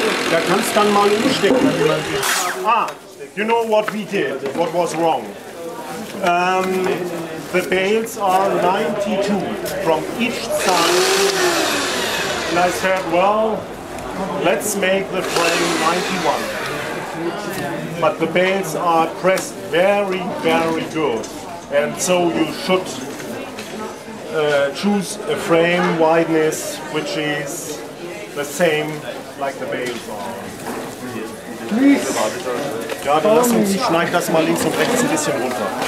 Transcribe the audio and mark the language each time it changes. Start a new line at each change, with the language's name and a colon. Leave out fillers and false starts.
German: Da kannst dann mal umstecken.
English: Ah, you know what we did, what was wrong. The bales are 92 from each side. And I said, well, let's make the frame 91. But the bales are pressed very, very good. And so you should choose a frame wideness which is the same like the bales are. Please.
German: Ja, dann lass uns, schneid das mal links und rechts ein bisschen runter.